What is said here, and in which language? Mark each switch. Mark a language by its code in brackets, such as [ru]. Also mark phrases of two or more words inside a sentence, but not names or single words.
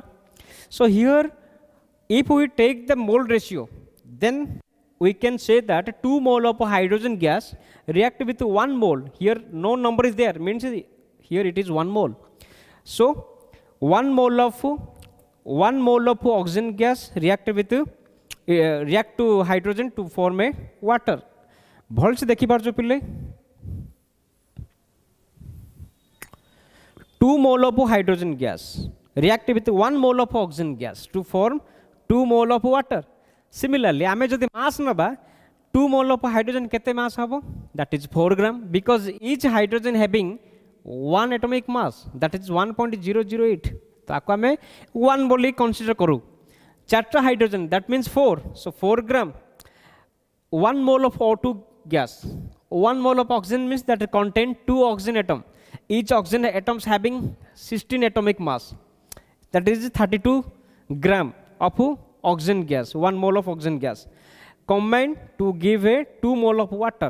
[en] So here, if we take the mole ratio, then we can say that 2 mole of hydrogen gas react with 1 mole. Here no number is there, means here it is 1 mole. So 1 mole of 1 mole of oxygen gas react with react to hydrogen to form a water. [or] ଭଲ ସେ ଦେଖି ପାରୁଛ ପିଲେ [en] 2 mole of hydrogen gas react with 1 mole of oxygen gas to form 2 mole of water. Similarly [or] ଆମେ ଯଦି mass ନେବା [en] 2 mole of hydrogen [or] କେତେ mass ହେବ, [en] that is 4 gram, because each hydrogen having 1 atomic mass, that is 1.008. तो आपको हमें 1 बोली consider करू. 4 hydrogen, that means 4, so 4 gram. 1 mole of O2 gas, 1 mole of oxygen means that it contain 2 oxygen atom, each oxygen atoms having 16 atomic mass, that is 32 gram of oxygen gas, 1 mole of oxygen gas combined to give a 2 mole of water.